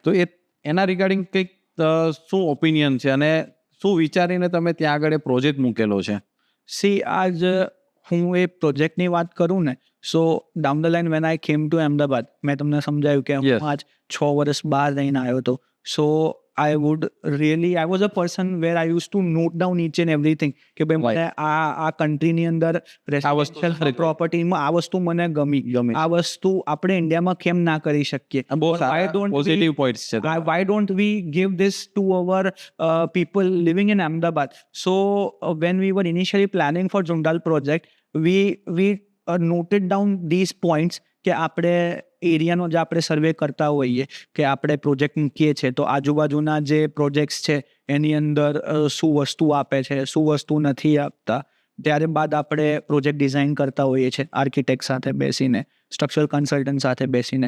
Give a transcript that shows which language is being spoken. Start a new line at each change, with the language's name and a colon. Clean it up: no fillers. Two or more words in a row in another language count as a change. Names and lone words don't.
Gujarati: તો એના રિગાર્ડિંગ કંઈક શું ઓપિનિયન છે અને શું વિચારીને તમે ત્યાં આગળ એ પ્રોજેક્ટ મૂકેલો છે? સી આજ હું એ પ્રોજેક્ટની વાત કરું ને,
English: So down the line when I came to Ahmedabad,
Gujarati: મેં તમને સમજાયું કે
English: Yes.
Gujarati: હું આજ 6 વર્ષ બહાર રહીને આવ્યો હતો. સો
English: I was a person where I used to note down each and everything
Gujarati: કે ભાઈ મને આ કન્ટ્રીની અંદર
English: residential propertyમાં
Gujarati: આ વસ્તુ મને ગમી. આ વસ્તુ આપણે ઇન્ડિયામાં કેમ ના કરી શકીએ? બહુ
English: Why don't we- positive points
Gujarati: છે.
English: Why don't we give this to our people living in Ahmedabad? So when we were initially planning for Jundal project, we noted down these points
Gujarati: કે આપણે એરિયાનો જે આપણે સર્વે કરતા હોઈએ કે આપણે પ્રોજેક્ટ મૂકીએ છીએ તો આજુબાજુના જે પ્રોજેક્ટ્સ છે એની અંદર શું વસ્તુ આપે છે શું વસ્તુ નથી આપતા. ત્યારે બાદ આપણે
English: project design
Gujarati: કરતા હોઈએ છીએ આર્કિટેક્ટ સાથે બેસીને,
English: structural consultant
Gujarati: સાથે બેસીને.